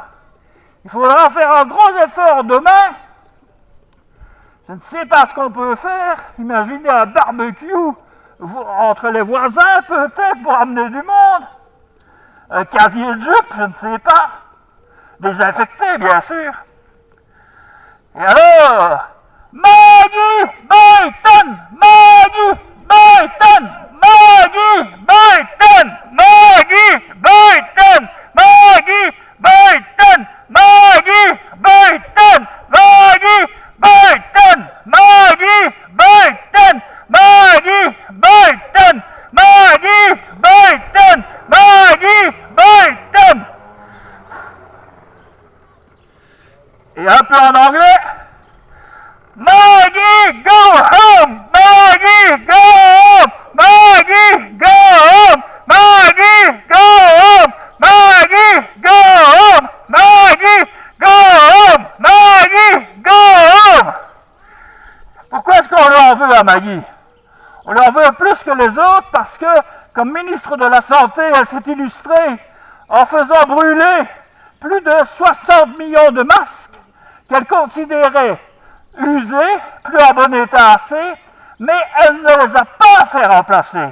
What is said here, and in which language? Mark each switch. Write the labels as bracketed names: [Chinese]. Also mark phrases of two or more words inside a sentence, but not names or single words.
[French] Il faudra faire un gros effort demain. Je ne sais pas ce qu'on peut faire. Imaginez un barbecue entre les voisins, peut-être, pour amener du monde. Un casier de jupe, je ne sais pas. Désinfecté, bien sûr. Et alors, Maggie Boyton! Maggie Boyton! Maggie Boyton! Maggie Boyton! Maggie Boyton! Maggie Boyton! Maggie Boyton! Maggie Boyton! Maggie Boyton! Maggie Boyton! Maggie Boyton! Et un peu en anglais. [English] Maggie, go home! Maggie, go home! Maggie, go home! Maggie, go home! Maggie, go home! Maggie, go home! Maggie, go home! [French] Pourquoi est-ce qu'on lui en veut à Maggie? On lui en veut plus que les autres parce que, comme ministre de la Santé, elle s'est illustrée en faisant brûler plus de 60 millions de masques qu'elle considérait usés, plus en bon état assez, mais elle ne les a pas fait remplacer.